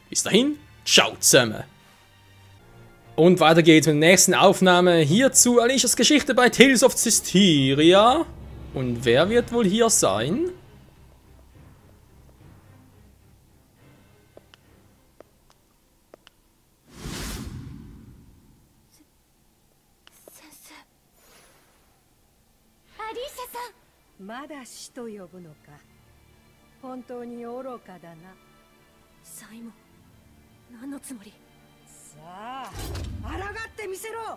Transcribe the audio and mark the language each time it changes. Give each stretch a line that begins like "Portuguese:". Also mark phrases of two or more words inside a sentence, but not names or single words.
German: Bis dahin, ciao zusammen. Und weiter geht's mit der nächsten Aufnahme hier zu Alishas Geschichte bei Tales of Zestiria. Und wer wird wohl hier sein? Alisha-san!
Japanese: まだ死と呼ぶのか。本当に愚かだな。サイモン、何のつもり？さあ、抗ってみせろ。